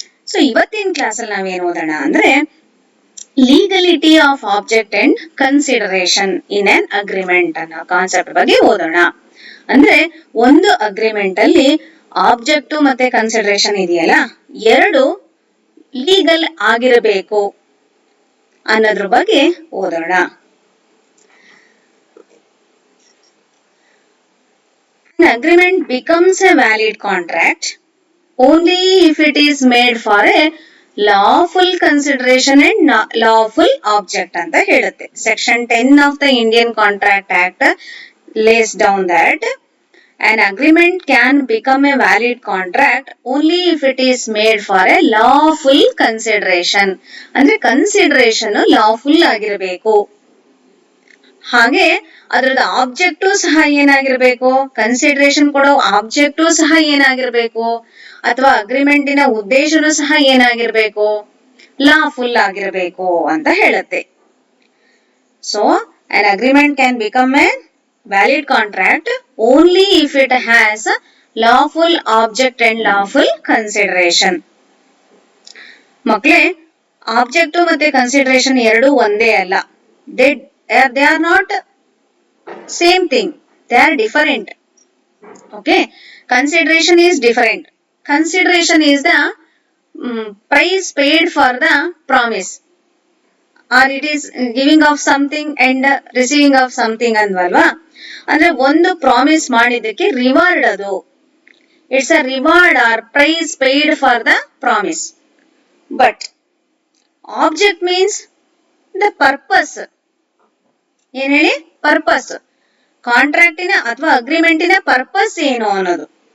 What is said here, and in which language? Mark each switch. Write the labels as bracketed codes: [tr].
[kn] So ಇವತ್ತಿನ class ಅಲ್ಲಿ ನಾವೇನ್ ಓದೋಣ ಅಂದ್ರೆ [en] legality of object and consideration in an agreement [kn] ಅನ್ನೋ ಕಾನ್ಸೆಪ್ಟ್ ಬಗ್ಗೆ ಓದೋಣ. ಅಂದ್ರೆ ಒಂದು ಅಗ್ರಿಮೆಂಟ್ ಅಲ್ಲಿ ಆಬ್ಜೆಕ್ಟ್ ಮತ್ತೆ ಕನ್ಸಿಡರೇಷನ್ ಇದೆಯಲ್ಲ, ಎರಡು ಲೀಗಲ್ ಆಗಿರಬೇಕು ಅನ್ನೋದ್ರ ಬಗ್ಗೆ ಓದೋಣ. [en] An agreement becomes a valid contract only if it is made for a lawful consideration and lawful object [kn] ಅಂತ ಹೇಳುತ್ತೆ. [en] Section 10 of the Indian Contract Act lays down that an agreement can become a valid contract only if it is made for a lawful consideration. [kn] ಅಂದ್ರೆ consideration lawful ಆಗಿರಬೇಕು, ಹಾಗೆ ಅದ್ರದ್ದು object ಸಹ ಏನಾಗಿರ್ಬೇಕು, consideration ಕೊಡೋ object ಸಹ ಏನಾಗಿರ್ಬೇಕು, ಅಥವಾ ಅಗ್ರಿಮೆಂಟಿನ ಉದ್ದೇಶನೂ ಸಹ ಏನಾಗಿರ್ಬೇಕು, ಲಾಫುಲ್ ಆಗಿರಬೇಕು ಅಂತ ಹೇಳುತ್ತೆ. [en] So an agreement can become a valid contract only if it has lawful object and lawful consideration. [kn] ಮಕ್ಕಳೇ, ಆಬ್ಜೆಕ್ಟು ಮತ್ತೆ ಕನ್ಸಿಡರೇಷನ್ ಎರಡು ಒಂದೇ ಅಲ್ಲ. [en] They are not same thing, they are different. Okay, consideration is different. Consideration is the price paid for the promise, or it is giving of something and receiving of something [kn] ಅಂದ್ವಲ್ವಾ. ಅಂದ್ರೆ ಒಂದು promise ಮಾಡಿದ್ದಕ್ಕೆ reward, ಅದು [en] It's a reward or price paid for the promise. But object means the purpose. [kn] ಏನ್ ಹೇಳಿ? [en] Purpose. [kn] ಕಾಂಟ್ರಾಕ್ಟಿನ ಅಥವಾ ಅಗ್ರಿಮೆಂಟಿನ purpose ಏನು ಅನ್ನೋದು.